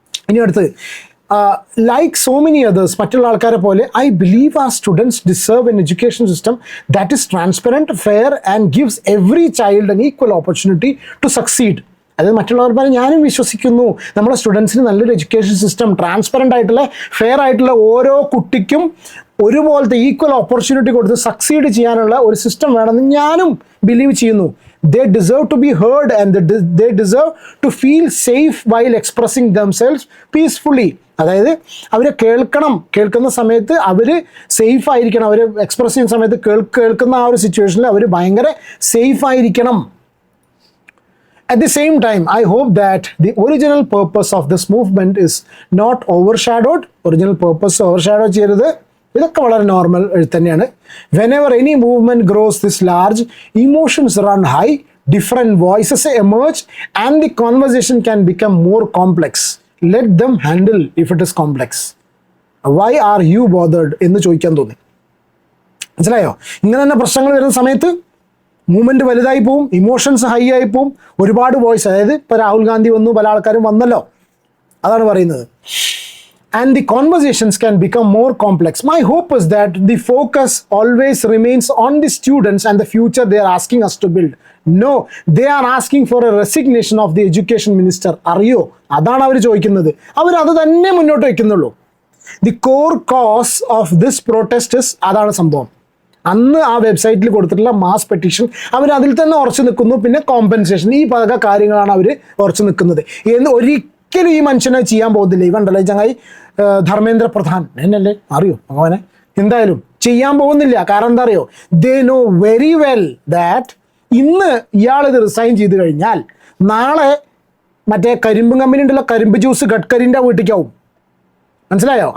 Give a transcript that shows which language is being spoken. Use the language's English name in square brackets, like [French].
[Malayalam] ഇനി അടുത്ത് [English] like so many others, [Malayalam] മറ്റുള്ള ആൾക്കാരെ പോലെ [English] I believe our students deserve an education system that is transparent, fair and gives every child an equal opportunity to succeed. [Malayalam] അതായത് മറ്റുള്ളവർ പറഞ്ഞ് ഞാനും വിശ്വസിക്കുന്നു നമ്മുടെ സ്റ്റുഡൻസിന് നല്ലൊരു എഡ്യൂക്കേഷൻ സിസ്റ്റം, ട്രാൻസ്പെറൻ്റ് ആയിട്ടുള്ള ഫെയർ ആയിട്ടുള്ള ഓരോ കുട്ടിക്കും ഒരുപോലത്തെ ഈക്വൽ ഓപ്പർച്യൂണിറ്റി കൊടുത്ത് സക്സീഡ് ചെയ്യാനുള്ള ഒരു സിസ്റ്റം വേണമെന്ന് ഞാനും ബിലീവ് ചെയ്യുന്നു. [English] They deserve to be heard and they deserve to feel safe while expressing themselves peacefully. [Malayalam] അതായത് അവരെ കേൾക്കുന്ന സമയത്ത് അവർ സേഫ് ആയിരിക്കണം. അവർ എക്സ്പ്രസ് ചെയ്യുന്ന സമയത്ത് കേൾക്കുന്ന ആ ഒരു സിറ്റുവേഷനിൽ അവർ ഭയങ്കര സേഫ് ആയിരിക്കണം. [English] At the same time, I hope that the original purpose of this movement is not overshadowed. Original purpose overshadow [Malayalam] ചെയ്യരുത്. ഇതൊക്കെ വളരെ നോർമൽ തന്നെയാണ്. [English] Whenever any movement grows this large, emotions run high, different voices emerge and the conversation can become more complex. Let them handle if it is complex. Why are you bothered [Malayalam] എന്ന് ചോദിക്കാൻ തോന്നി. മനസ്സിലായോ? ഇങ്ങനെ തന്നെ പ്രശ്നങ്ങൾ വരുന്ന സമയത്ത് മൂവ്മെൻറ്റ് വലുതായി പോവും, ഇമോഷൻസ് ഹൈ ആയി പോവും, ഒരുപാട് വോയിസ്. അതായത് ഇപ്പോൾ രാഹുൽ ഗാന്ധി വന്നു, പല ആൾക്കാരും വന്നല്ലോ, അതാണ് പറയുന്നത്. [English] And the conversations can become more complex. My hope is that the focus always remains on the students and the future they are asking us to build. No, they are asking for a resignation of the education minister. [Malayalam] അറിയോ? അതാണ് അവർ ചോദിക്കുന്നത്. അവർ അത് തന്നെ മുന്നോട്ട് വയ്ക്കുന്നുള്ളൂ. [English] The core cause of this protest is, [Malayalam] അതാണ് സംഭവം. അന്ന് ആ വെബ്സൈറ്റിൽ കൊടുത്തിട്ടുള്ള മാസ് പെറ്റീഷൻ അവർ അതിൽ തന്നെ ഉറച്ചു നിൽക്കുന്നു. പിന്നെ കോമ്പൻസേഷൻ, ഈ പല കാര്യങ്ങളാണ് അവർ ഉറച്ചു നിൽക്കുന്നത്. എന്ന് ഒരിക്കലും ഈ മനുഷ്യനെ ചെയ്യാൻ പോകുന്നില്ല. ഇവണ്ടല്ലേ ചങ്ങായി ധർമ്മേന്ദ്ര പ്രധാൻ എന്നല്ലേ, അറിയോ അവനെ? എന്തായാലും ചെയ്യാൻ പോകുന്നില്ല. കാരണം എന്താ അറിയോ? [English] they know very well that [Malayalam] ഇന്ന് ഇയാളിത് റിസൈൻ ചെയ്ത് കഴിഞ്ഞാൽ നാളെ മറ്റേ കരിമ്പ് കമ്പനി ഉണ്ടല്ലോ, കരിമ്പ് ജ്യൂസ് ഗഡ്കരിൻ്റെ വീട്ടിലേക്കാവും. മനസ്സിലായോ?